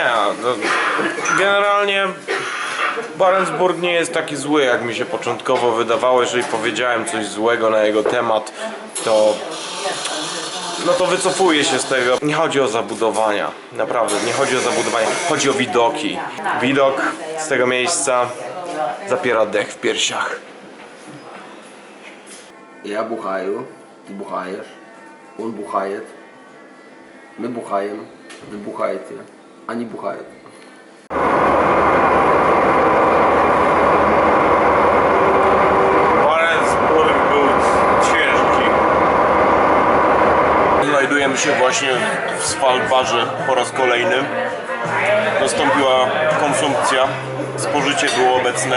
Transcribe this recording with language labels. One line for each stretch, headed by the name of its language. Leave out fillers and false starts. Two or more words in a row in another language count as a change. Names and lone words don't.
Polish: Generalnie Barentsburg nie jest taki zły, jak mi się początkowo wydawało. Jeżeli powiedziałem coś złego na jego temat, to wycofuję się z tego. Nie chodzi o zabudowania. Naprawdę, nie chodzi o zabudowania. Chodzi o widoki. Widok z tego miejsca zapiera dech w piersiach.
Russian: Я бухаю, ты бухаешь, он бухает, мы бухаем, вы бухаете, они бухают.
Polish: Barentsburg był ciężki. Znajdujemy się właśnie w Svalbardzie po raz kolejny. Nastąpiła konsumpcja, spożycie było obecne.